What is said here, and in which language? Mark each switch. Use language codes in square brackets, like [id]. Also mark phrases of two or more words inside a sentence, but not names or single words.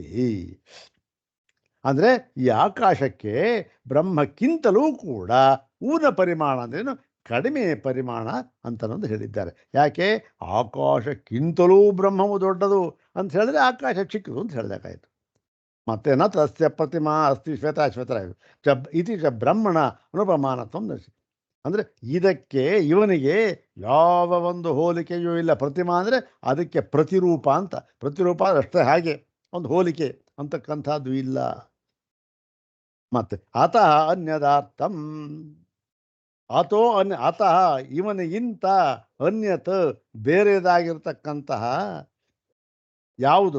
[kn] ಅಂದರೆ ಈ ಆಕಾಶಕ್ಕೆ ಬ್ರಹ್ಮಕ್ಕಿಂತಲೂ ಕೂಡ ಊನ ಪರಿಮಾಣ ಅಂದ್ರೇನು, ಕಡಿಮೆ ಪರಿಮಾಣ ಅಂತನೊಂದು ಹೇಳಿದ್ದಾರೆ. ಯಾಕೆ? ಆಕಾಶಕ್ಕಿಂತಲೂ ಬ್ರಹ್ಮವು ದೊಡ್ಡದು ಅಂತ ಹೇಳಿದ್ರೆ ಆಕಾಶ ಚಿಕ್ಕದು ಅಂತ ಹೇಳಬೇಕಾಯ್ತು. [sa] ಮತ್ತೆ ನ ತಸ್ಯ ಪ್ರತಿಮಾ ಅಸ್ತಿ ಶ್ವೇತಾಶ್ವೇತರ ಇತಿ ಚ ಬ್ರಹ್ಮಣ ಅನುಪಮಾನತ್ವ ದರ್ಶಿ. [kn] ಅಂದರೆ ಇದಕ್ಕೆ ಇವನಿಗೆ ಯಾವ ಒಂದು ಹೋಲಿಕೆಯೂ ಇಲ್ಲ. ಪ್ರತಿಮಾ ಅಂದರೆ ಅದಕ್ಕೆ ಪ್ರತಿರೂಪ ಅಂತ. ಪ್ರತಿರೂಪ ಅಷ್ಟೇ, ಹಾಗೆ ಒಂದು ಹೋಲಿಕೆ ಅಂತಕ್ಕಂಥದ್ದು ಇಲ್ಲ. ಮತ್ತೆ [sa] ಅತಃ ಅನ್ಯದಾರ್ಥಂ, ಅತಃ [kn] ಇವನಿಗಿಂತ ಅನ್ಯತ್ ಬೇರೆದಾಗಿರ್ತಕ್ಕಂತಹ ಯಾವುದು?